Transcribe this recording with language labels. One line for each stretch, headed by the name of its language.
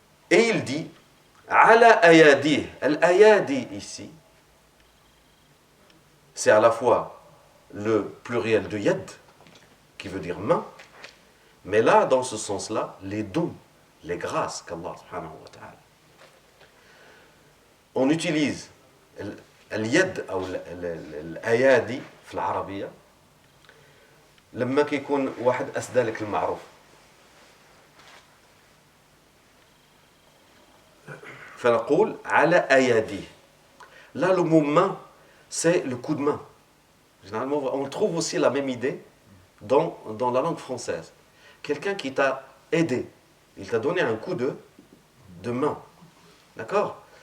French: Et il dit ala ayadi. Al-ayadi ici, c'est à la fois le pluriel de yad, qui veut dire main, mais là, dans ce sens-là, les dons, les grâces qu'Allah subhanahu wa ta'ala. On utilise al-yad ou al-ayadi
Arabic: في العربية لما كيكون واحد أسدى لك المعروف فنقول على أيديه.
French: Là, le mot main, c'est le coup de main. Généralement, on trouve aussi la même idée dans la langue française. Quelqu'un qui t'a aidé, il t'a donné un coup de main. D'accord?